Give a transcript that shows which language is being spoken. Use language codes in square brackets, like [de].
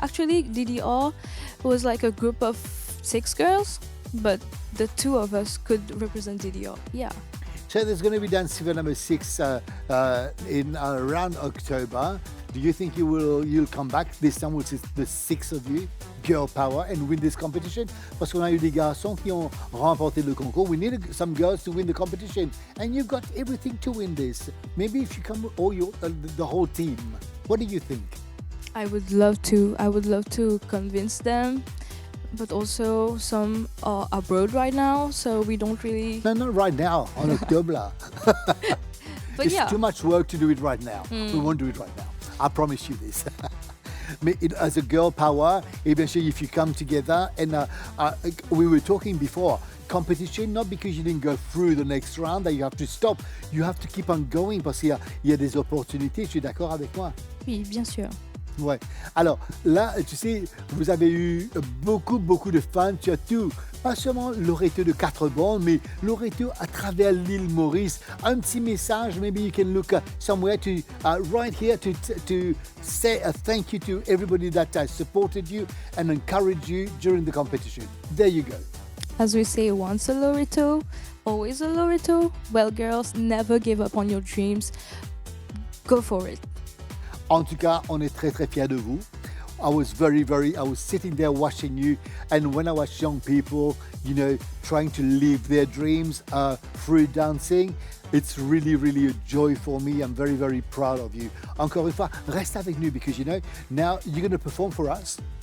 [en] Actually, DDR was like a group of 6 girls, but the 2 of us could represent DDR. Yeah. So there's going to be Dance Fever number 6 in around October. Do you think you'll come back this time with the 6 of you, girl power, and win this competition? [fr] Parce qu'on a eu des garçons qui ont remporté le concours. [en] We need some girls to win the competition, and you've got everything to win this. Maybe if you come with all the whole team. What do you think? I would love to. I would love to convince them, but also some are abroad right now, so we don't really. No, not right now. On October. But it's yeah. too much work to do it right now. We won't do it right now. I promise you this. Mais as a girl power, [fr] et bien sûr, [en] if you come together, and we were talking before, competition, not because you didn't go through the next round that you have to stop, you have to keep on going [fr] parce qu'il y a des opportunités, tu es d'accord avec moi? Oui, bien sûr. Ouais. Alors là, tu sais, vous avez eu beaucoup de fans, tu as tout. Pas seulement Loreto de 4 bandes, mais Loreto à travers l'île Maurice. Un petit message, [en] maybe you can look somewhere to right here to say a thank you to everybody that has supported you and encouraged you during the competition. There you go. As we say, once a Loreto, always a Loreto. Well, girls, never give up on your dreams. Go for it. [fr] En tout cas, on est très fiers de vous. [en] I was sitting there watching you, and when I watch young people, you know, trying to live their dreams through dancing, it's really a joy for me. I'm very proud of you. [fr] Encore une fois, reste avec nous [en] because, you know, now you're going to perform for us.